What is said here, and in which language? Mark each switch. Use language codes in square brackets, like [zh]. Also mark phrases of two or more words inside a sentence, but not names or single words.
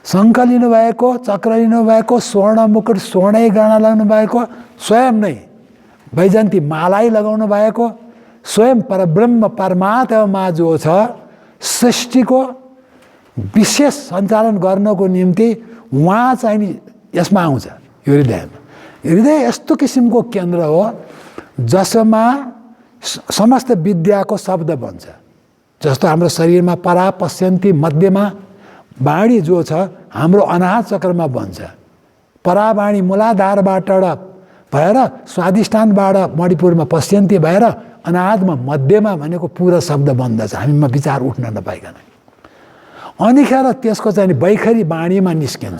[ne] शङ्ख लिनुभएको, चक्र लिनुभएको, स्वर्ण मुकुट स्वर्णै गहना लगाउनु भएको, स्वयं नै वैजयन्ती मालाई लगाउनु भएको, स्वयं परब्रह्म परमात्मा जो छ सृष्टिको विशेष सञ्चालन गर्नको निम्ति उहाँ चाहिँ नि यसमा आउँछ, यो हृदयमा। हृदय यस्तो किसिमको केन्द्र हो जसमा समस्त विद्याको शब्द बन्छ। जस्तो हाम्रो शरीरमा परा पश्यन्ती मध्यमा वाणी जो छ हाम्रो अनाहत चक्रमा बन्छ। परावाणी मूलाधारबाट भएर स्वादिष्ठानबाट मणिपुरमा पश्यन्ती भएर अनाहतमा मध्यमा भनेको पुरा शब्द बन्दछ, हामीमा विचार उठ्न नपाइकन। अनिखेर त्यसको चाहिँ बैखरी वाणीमा निस्किन्छ।